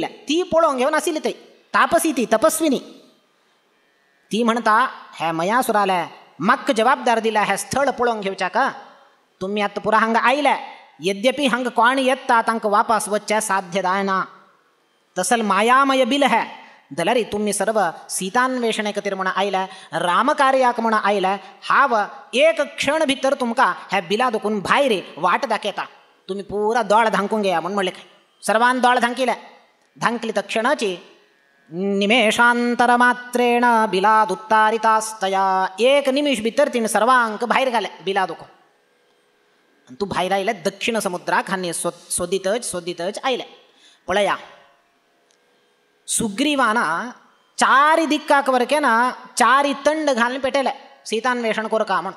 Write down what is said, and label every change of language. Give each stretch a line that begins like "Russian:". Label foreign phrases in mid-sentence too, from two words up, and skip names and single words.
Konkani: ती पळोवंक घेवन आशिल्ली थंय तापसी ती तपस्विनी. ती म्हणटा हे मयासुराले म्हाका जबाबदार दिला हे स्थळ पळोवंक घेवच्याक तुम्ही आतां पुरा हांगा आयले यद्यपि हांगा कोण येता तांकां वापस वच्चें साध्य जायना तसल मायामय बिल है जाल्यार तुम्ही सर्व सीतान्वेषणे खातीर म्हण आयले रामकार्याक म्हण आयले हांव एक क्षण भितर तुमकां हे बिला दुखून भायर वाट दाखयता तुम्ही पुरा दोळ धांकूंक घेया म्हूण म्हणलें. सर्वान दोळ धांकिले धांकली तक्षणाची
Sanskrit: निमेषांतर मात्रेण बिलाद उत्तारितास्तया
Konkani: एक निमिष भितर तिणें सर्वांक भायर घाले बिला दुखून. तूं भायर आयले दक्षिण समुद्राक हांणी सोदीतच आयले. पळया सुग्रीवान चारी दिक्काक वरकेना चारी तंड घालून पेटयले सीतान्वेषण करका म्हण.